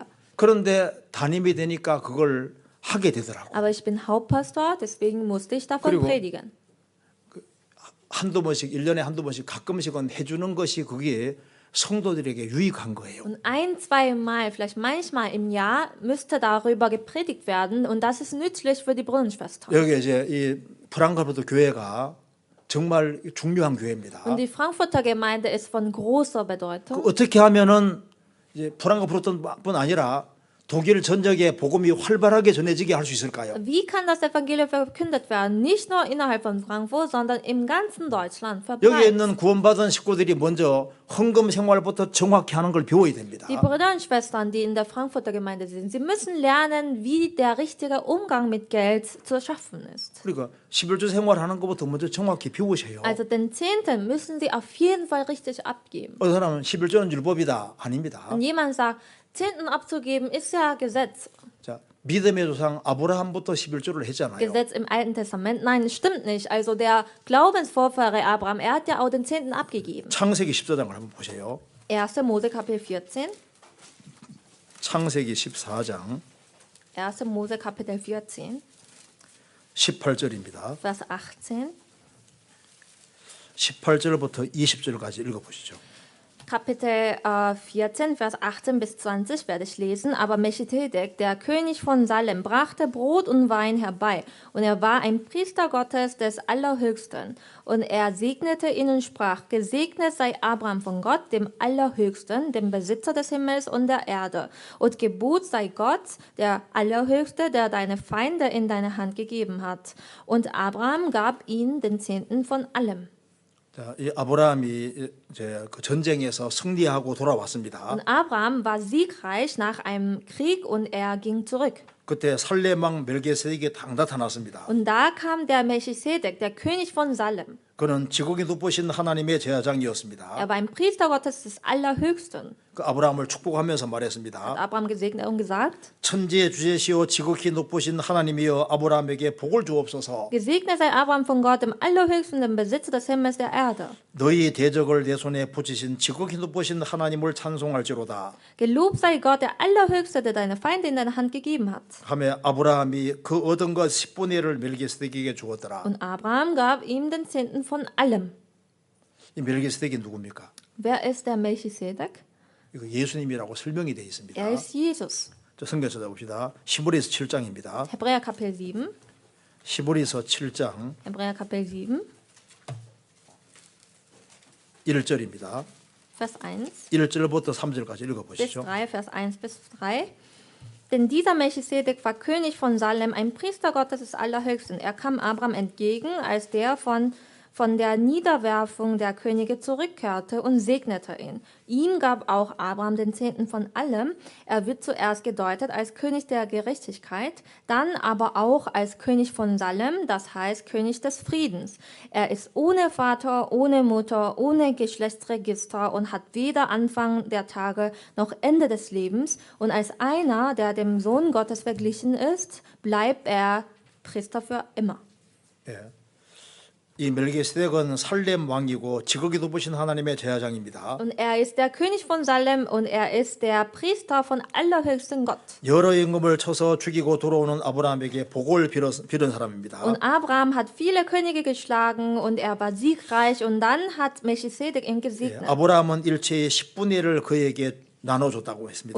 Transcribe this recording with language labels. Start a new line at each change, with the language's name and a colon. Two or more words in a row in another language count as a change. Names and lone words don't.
Korean: 그런데 담임이 되니까 그걸 하게 되더라고.
German: Aber ich bin Hauptpastor, deswegen musste ich davon
Korean: 그리고
German: predigen.
Korean: 한두 번씩 1년에 한두 번씩 가끔씩은 해주는 것이 그게 성도들에게 유익한 거예요.
German: Und ein, zweimal, vielleicht manchmal im Jahr, müsste darüber gepredigt werden und das ist nützlich für die Brunnenschwestern.
Korean: 여기 이제 이 프랑크푸르트 교회가 정말 중요한 교회입니다.
German: Und die Frankfurter Gemeinde ist von großer Bedeutung.
Korean: 어떻게 하면은 이제 프랑크푸르트뿐 아니라 독일 전역에 복음이 활발하게 전해지게 할 수 있을까요?
German: Wie kann das Evangelium verkündet werden? Nicht nur innerhalb von Frankfurt, sondern im ganzen Deutschland
Korean: 여기에
German: verbreitet.
Korean: 있는 구원받은 식구들이 먼저 헌금 생활부터 정확히 하는 걸 배워야 됩니다.
German: Die Brüder und Schwestern, die in der Frankfurter Gemeinde sind, sie müssen lernen, wie der richtige Umgang mit Geld zu schaffen ist.
Korean: 그러니까 11조 생활하는 것부터 먼저 정확히 배우셔요.
German: Also den Zehnten müssen sie auf jeden Fall richtig abgeben.
Korean: 어떤 사람은 11조는 율법이다. 아닙니다.
German: Wenn jemand sagt, Zehnten abzugeben ist ja Gesetz.
Korean: 자, 믿음의 조상 아브라함부터 11조를 했잖아요.
German: Gesetz im Alten Testament. Nein, das stimmt nicht. Also der Glaubensvorfahre Abraham, er hat ja auch den Zehnten abgegeben.
Korean: 창세기 14장을 한번 보세요.
German: 1. Mose Kapitel 14.
Korean: 창세기 14장
German: 1. Mose Kapitel 14,
Korean: 18절입니다.
German: Vers 18.
Korean: 18절부터 20절까지 읽어보시죠.
German: Kapitel 14, Vers 18 bis 20 werde ich lesen. Aber Melchisedek, der König von Salem, brachte Brot und Wein herbei. Und er war ein Priester Gottes des Allerhöchsten. Und er segnete ihn und sprach, gesegnet sei Abraham von Gott, dem Allerhöchsten, dem Besitzer des Himmels und der Erde. Und gebot sei Gott, der Allerhöchste, der deine Feinde in deine Hand gegeben hat. Und Abraham gab ihm den Zehnten von allem.
Korean: 자, 이 아브라함이 이제 그 전쟁에서 승리하고 돌아왔습니다.
German: Und Abraham war siegreich nach einem Krieg und er ging zurück.
Korean: 그때 살레망 멜기세덱이 딱 나타났습니다.
German: Und da kam der Melchisedek, der König von Salem.
Korean: 그는 지극히 높으신 하나님의 제사장이었습니다.
German: Er war ein Priester Gottes des Allerhöchsten.
Korean: 그 아브라함을 축복하면서
German: Hat
Korean: 말했습니다.
German: Abraham gesegnet und gesagt,
Korean: 천지의 주제시오 지극히 높으신 하나님이여 아브라함에게 복을 주옵소서.
German: gesegnet sei Abraham von Gott, dem Allerhöchsten, dem Besitzer des Himmels der Erde.
Korean: 너희 대적을 내 손에 붙이신 지극히 높으신 하나님을 찬송할지로다.
German: Gelobt sei Gott, der Allerhöchste, der deine Feinde in deine Hand gegeben hat.
Korean: 하며 아브라함이 그 얻은 것 10분의 1을 멜기세덱에게 주었더라.
German: Und Abraham gab ihm den Zehnten von allem.
Korean: 이 멜기세덱이 누굽니까?
German: Wer ist der Melchisedek?
Korean: 이거 예수님이라고 설명이 되어 있습니다.
German: Er ist Jesus.
Korean: 저 성경 찾아봅시다. 히브리서 7장입니다.
German: Hebräer Kapitel 7.
Korean: 히브리서 7장
German: Hebräer Kapitel 7,
Korean: 1절입니다.
German: Vers 1.
Korean: 1절부터 3절까지
German: Bis
Korean: 읽어보시죠.
German: 3, Vers 1 bis 3. Denn dieser Melchisedek war König von Salem, ein Priester Gottes des Allerhöchsten. Er kam Abraham entgegen, als der von der Niederwerfung der Könige zurückkehrte und segnete ihn. Ihm gab auch Abraham den Zehnten von allem. Er wird zuerst gedeutet als König der Gerechtigkeit, dann aber auch als König von Salem, das heißt König des Friedens. Er ist ohne Vater, ohne Mutter, ohne Geschlechtsregister und hat weder Anfang der Tage noch Ende des Lebens. Und als einer, der dem Sohn Gottes verglichen ist, bleibt er Priester für immer.
Korean: 예. 이 멜기세덱은 살렘 왕이고 지극히 높으신 하나님의 제사장입니다.
German: Und er ist der König von Salem und er ist der Priester von allerhöchsten Gott.
Korean: 여러 임금을 쳐서 죽이고 돌아오는 아브라함에게 복을 빌은 사람입니다.
German: Und Abraham hat viele Könige geschlagen und er war siegreich und dann hat Melchisedek ihn
Korean: 예,
German: gesegnet.
Korean: 아브라함은 일체의 10분의 1을 그에게 나눠줬다고 했습니다.